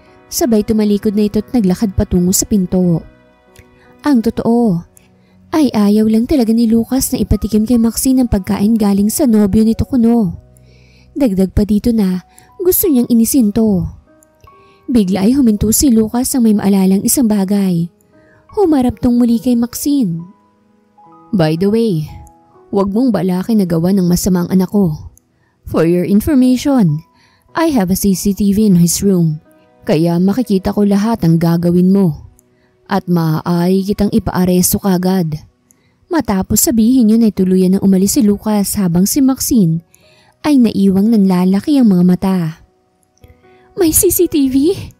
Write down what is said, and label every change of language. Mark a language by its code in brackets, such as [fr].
[tl] Sabay tumalikod na ito at naglakad patungo sa pinto. Ang totoo ay ayaw lang talaga ni Lucas na ipatikim kay Maxine ang pagkain galing sa nobyo nito kuno. Dagdag pa dito na gusto niyang inisin to. Bigla ay huminto si Lucas ang may maalalang isang bagay. Humarap tong muli kay Maxine. [en] By the way, [tl] huwag mong balakin na gawa ng masama ang anak ko. [en] For your information, I have a CCTV in his room. [tl] Kaya makikita ko lahat ang gagawin mo. At maaari kitang ipaaresto kagad. Matapos sabihin yun ay tuluyan na umalis si Lucas habang si Maxine ay naiwang nanlalaki ang mga mata. May CCTV?